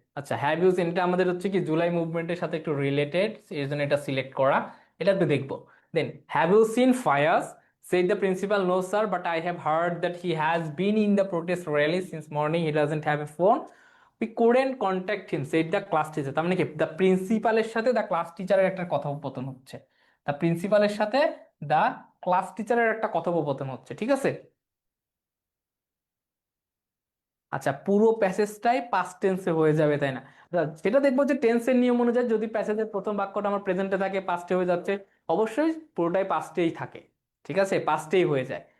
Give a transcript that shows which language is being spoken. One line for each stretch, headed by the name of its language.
Bangla: আচ্ছা,
English: have you seen,
Bangla: এটা আমাদের হচ্ছে কি জুলাই মুভমেন্টের সাথে একটু রিলেটেড, এই জন্য এটা সিলেক্ট করা, এটা একটু দেখবো।
English: Then have you seen Fayaz, said the principal, no sir, but I have heard that he has been in the protest rally since morning, he doesn't have a phone, we couldn't contact him, said the class teacher।
Bangla: তার মানে কি the প্রিন্সিপালের সাথে the class টিচারের একটা কথোপকথন হচ্ছে, the প্রিন্সিপালের সাথে দ্য ক্লাস টিচারের একটা কথোপকথন হচ্ছে, ঠিক আছে। আচ্ছা, পুরো প্যাসেজটাই পাস্ট টেন্সে হয়ে যাবে, তাই না? আচ্ছা, সেটা দেখবো যে টেন্সের নিয়ম অনুযায়ী যদি প্যাসেজের প্রথম বাক্যটা আমার প্রেজেন্টে থাকে, পাস্টে হয়ে যাচ্ছে, অবশ্যই পুরোটাই পাস্টেই থাকে, ঠিক আছে, পাস্টেই হয়ে যায়।